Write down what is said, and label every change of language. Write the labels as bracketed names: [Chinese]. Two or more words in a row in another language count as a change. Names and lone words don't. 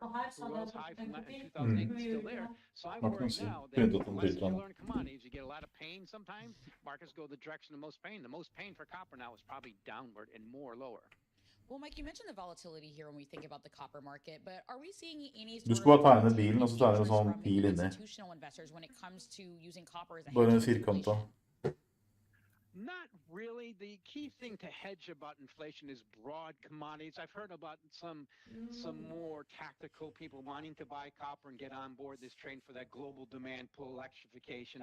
[English] Crude oil's high from 2008 is still there. So I worry now that the lessons you learn in commodities, you get a lot of pain sometimes. Markets go the direction of most pain. The most pain for copper now is probably downward and more lower. Well, Mike, you mentioned the volatility here when we think about the copper market, but are we seeing any [Norwegian] Du skal bare tegne bilen, og så tar du en sånn pil inni. [English] institutional investors when it comes to using copper as a [Norwegian] Bare en [English] hedge against [Norwegian] firkanta. [English] Not really. The key thing to hedge about inflation is broad commodities. I've heard about some more tactical people wanting to buy copper and get on board this train for that global demand pull electrification.